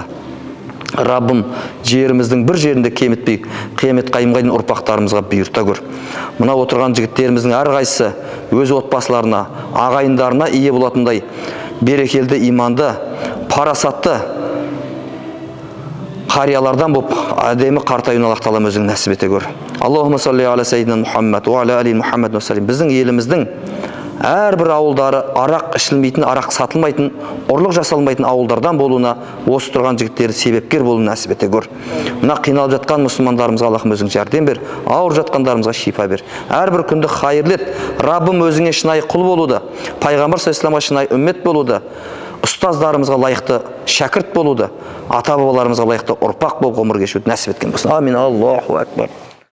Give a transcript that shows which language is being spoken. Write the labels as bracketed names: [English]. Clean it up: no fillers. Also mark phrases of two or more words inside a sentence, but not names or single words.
[Kazakh] Раббым, жеріміздің бір жерінде кеметпей, қиямет қайымға дейін ұрпақтарымызға бұйырта көр. Мына отырған жігіттеріміздің әрқайсысы өз отбасыларына, ағайындарына ие болатындай берекелді, иманды, парасатты қариялардан болып әдемі қартаюын Аллах тағала өзің нәсіп ете көр. [Arabic] اللهم صل على سيدنا محمد وعلى آل محمد وسلم. [Kazakh] Біздің еліміздің әрбір ауылдары арақ ішілмейтін, арақ сатылмайтын, ұрлық жасалмайтын ауылдардан болуына осы тұрған жігіттерді себепкер болуын нәсіп ете көр. Мына қиналып жатқан мұсылмандарымызға Аллахым өзің жәрдем бер, ауыр жатқандарымызға шифа бер. Әрбір күнді хайырлы ет. Раббым, өзіңе шынайы құл болуды, Пайғамбар [Arabic] صلى الله عليه [Kazakh] шынайы үммет болуды, ұстаздарымызға лайықты шәкірт болуды, ата бабаларымызға лайықты ұрпақ болып ғұмыр кешуді нәсіп еткен болсын. [Arabic] آمين. الله أكبر.